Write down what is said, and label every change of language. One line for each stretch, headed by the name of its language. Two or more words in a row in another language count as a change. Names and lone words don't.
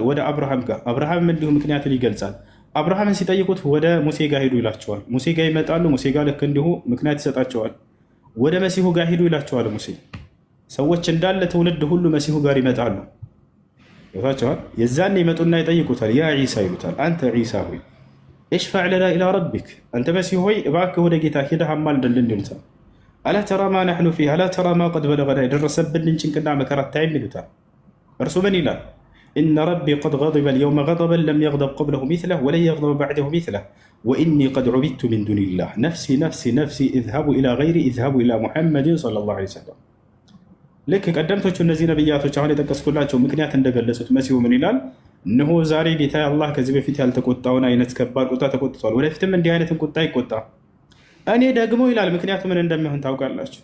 Amharic: ወደ አብርሃም ጋር። አብርሃም እንዲሁ ምክንያቱን ይገልጻል። አብርሃምን ሲጠይቁት ወደ ሙሴ ጋር ሄዱ ይላቸዋል። ሙሴ ጋር ይመጣሉ። ሙሴ ጋር ልክ እንዲሁ ምክንያት ይሰጣቸዋል። ወደ መሲሁ ጋር ሄዱ ይላቸዋል። ሙሴ ሰዎች እንዳለ ትውልድ ሁሉ መሲሁ ጋር ይመጣሉ። ይፋቸዋል። የዛን ይመጡና ይጠይቁታል።
Arabic: يا عيسى
Amharic: ይሉታል። አንተ ዒሳ ሆይ
Arabic: اشفع لنا إلى ربك፣
Amharic: አንተ መሲሁ ሆይ እባክህ ወደ ጌታ ሄደህ አማልደልን ይሉታል።
Arabic: ألا ترى ما نحن فيه ألا ترى ما قد بلغنا፣
Amharic: የደረሰብንን ጭንቅና መከራ አታይም ይሉታል። እርሱ ምን ይላል?
Arabic: إن ربي قد غضب اليوم غضبا لم يغضب قبله مثله ولن يغضب بعده مثله وإني قد عبدت من دون الله نفسي نفسي نفسي اذهبوا إلى غيري اذهبوا إلى محمد صلى الله عليه وسلم።
Amharic: ልክ ቀደምቶቹ እነዚህ ነቢያቶች አሁን የጠቀስኩላቸው ምክንያት እንደገለጹት መሲሁ ምን ይላል? እነሆ ዛሬ ጌታ አላህ ከዚህ በፊት ያልተቆጣውን አይነት ከባድ ቁጣ ተቆጥቷል፣ ወደፊትም እንዲህ አይነትን ቁጣ ይቆጣ። እኔ ደግሞ ይላል ምክንያቱ ምን እንደሚሆን ታውቃላችሁ?